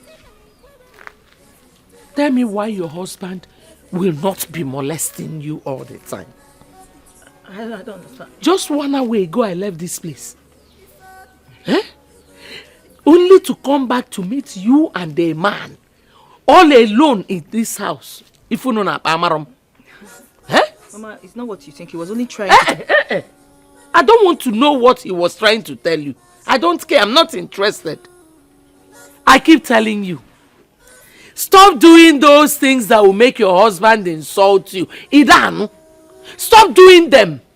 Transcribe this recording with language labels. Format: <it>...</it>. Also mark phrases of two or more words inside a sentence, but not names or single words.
<en>Tell me why your husband will not be molesting you all the time. I don't understand. Just 1 hour ago I left this place. Eh? Only to come back to meet you and a man. All alone in this house. If you know na Amaram. Eh? Mama, it's not what you think. He was only trying to... I don't want to know what he was trying to tell you. I don't care. I'm not interested. I keep telling you. Stop doing those things that will make your husband insult you. Idanu. Stop doing them.</en>